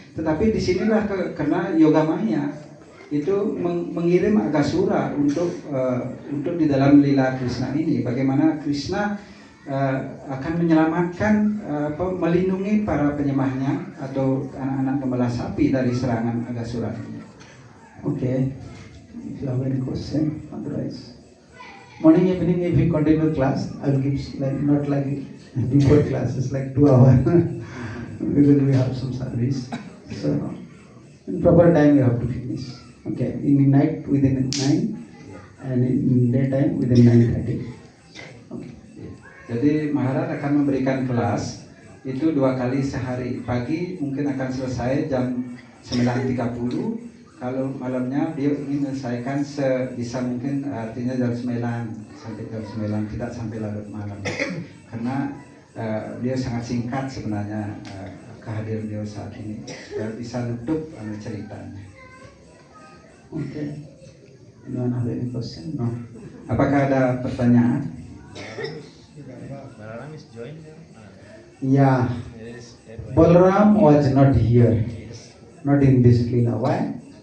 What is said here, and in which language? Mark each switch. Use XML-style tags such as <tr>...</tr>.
<id>Tetapi disinilah karena Yogamaya itu mengirim Agasura untuk di dalam lila Krishna ini, bagaimana Krishna akan menyelamatkan, melindungi para penyembahnya atau anak-anak gembala sapi dari serangan Agasura.</id> <en>Okay, if you have any question, otherwise morning, evening, if we continue class, I will give not like before classes, like 2 hours because we have some service. So in proper time we have to finish. Okay, in the night within 9 and in daytime within 9:30. Okay.</en> <id>Jadi Maharaj akan memberikan kelas itu 2 kali sehari. Pagi mungkin akan selesai jam 9.30. Kalau malamnya dia ingin menyelesaikan sebisa mungkin, artinya jam 9 sampai jam 9, tidak sampai larut malam. Karena dia sangat singkat sebenarnya kehadiran dia saat ini. Dia bisa nutup ceritanya.</id> <en>Okay. Anyone have any question? No.</en> <id>Apakah ada pertanyaan?</id> <en>Balaram is joined there? Yeah. Balaram was not here, not in this lila. Why?</en>